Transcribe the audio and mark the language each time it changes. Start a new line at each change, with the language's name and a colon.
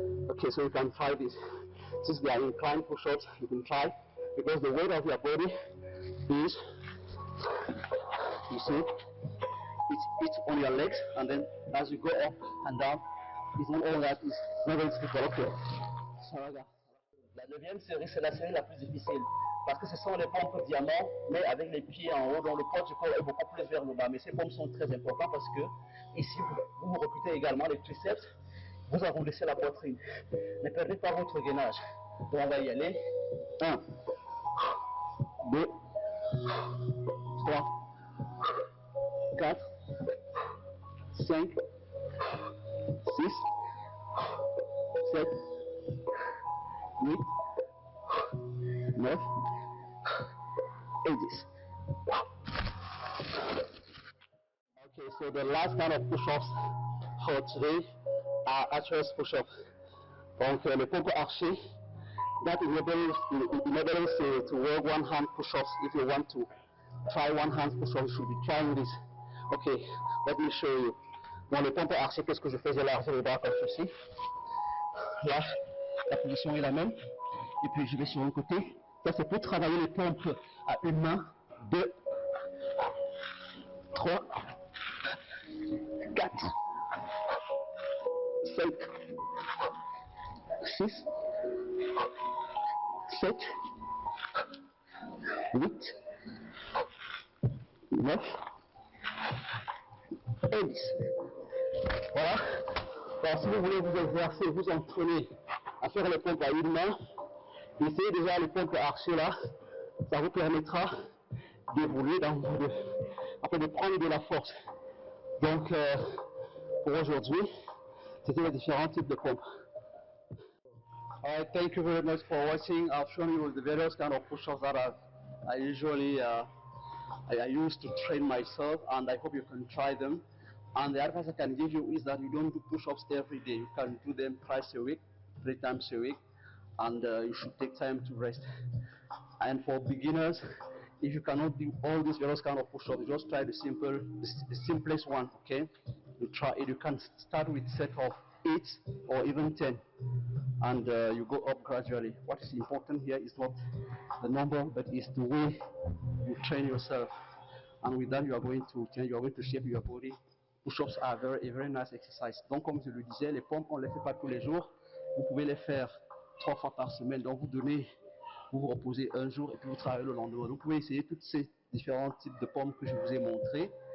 English: Okay, so you can try this. Since they are inclined push-ups, you can try, because the weight of your body is, you see, it's on your legs, and then as you go up and down, it's not all that, it's not going to be okay.
French: So, la neuvième série, c'est la série la plus difficile, parce que ce sont les pompes diamants, mais avec les pieds en haut, dont le poids du corps est beaucoup plus vers le bas. Mais ces pompes sont très importantes parce que ici, vous recrutez également les triceps, vous arrondissez la poitrine. Ne perdez pas votre gainage. Donc on va y aller. 1, 2, 3, 4, 5, 6, 7, 8, 9, et 10.
English: Okay, so the last kind of push-ups for today are archer's push-ups.
French: Donc les pompes archées,
English: that enables to work one hand push-ups. If you want to try one hand push-ups, you should be trying this. Okay, let me show you.
French: Dans les pompes archées, qu'est-ce que je fais? J'élargis les bras comme ceci. Là, la position est la même. Et puis je vais sur un côté. Ça c'est pour travailler les pompes à une main. 2, 3, 4, 5, 6, 7, 8, 9 et 10. Voilà. Alors, si vous voulez vous exercer, vous entraîner à faire les pompes à une main, essayez déjà les pompes archées là. Ça vous permettra d'évoluer afin de prendre de la force. Donc, pour aujourd'hui, c'était les différents types de pompes.
English: Alright, thank you very much for watching. I've shown you the various kind of push-ups that I usually I use to train myself, and I hope you can try them. And the advice I can give you is that you don't do push-ups every day. You can do them twice a week, 3 times a week, and you should take time to rest. And for beginners, if you cannot do all these various kind of push-ups, just try the simplest one, okay? You try it. You can start with set of 8 or even 10, and you go up gradually. What is important here is not the number, but is the way you train yourself. And with that, you are going to change. You are going to shape your body. Push-ups are a very nice exercise.
French: Donc, comme je le disais, les pompes, on ne les fait pas tous les jours. Vous pouvez les faire 3 fois par semaine. Donc, vous vous reposez un jour et puis vous travaillez le lendemain. Vous pouvez essayer tous ces différents types de pompes que je vous ai montrés.